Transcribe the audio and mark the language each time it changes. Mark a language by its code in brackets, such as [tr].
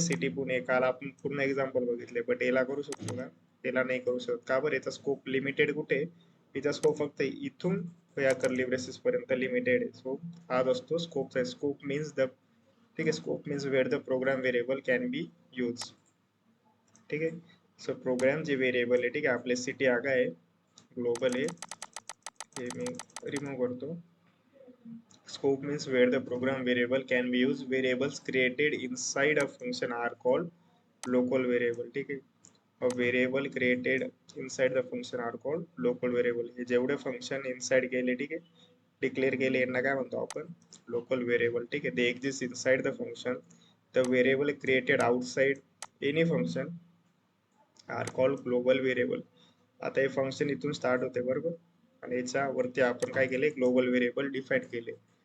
[mr] City Pune काल आपण पूर्ण एक्झाम्पल बघितले, बट याला करू शकतो का, याला नाही करू शकत, का बरं, याचा स्कोप लिमिटेड कुठे आहे, याचा स्कोप फक्त इथून या कर्ली ब्रेसेस पर्यंत लिमिटेड आहे. [en] so [mr] हाच असतो स्कोपचा. [en] scope means the, [mr] ठीक आहे, [en] Scope means where the program variable can be use, ठीक आहे. [mr] सो प्रोग्राम जे व्हेरिएबल आहे, ठीक आहे, आपले सिटी आगा आहे, ग्लोबल आहे, हे मी रिमूव्ह करतो. [en] Scope means where the program variable can be used. Variables created inside a function are called local variable, [mr] ठीक आहे. [en] A variable created inside the function are called local variable. [mr] हे जेवढे function inside केले, ठीक आहे, declare केले, यांना काय म्हणतो आपण, लोकल व्हेरिएबल, ठीक आहे. [en] They exist inside the function. The variable created outside any function are called global variable. [mr] आता हे फंक्शन इथून स्टार्ट होते, बरोबर, आणि याच्यावरती आपण काय केले, ग्लोबल व्हेरिएबल डिफाईन केले.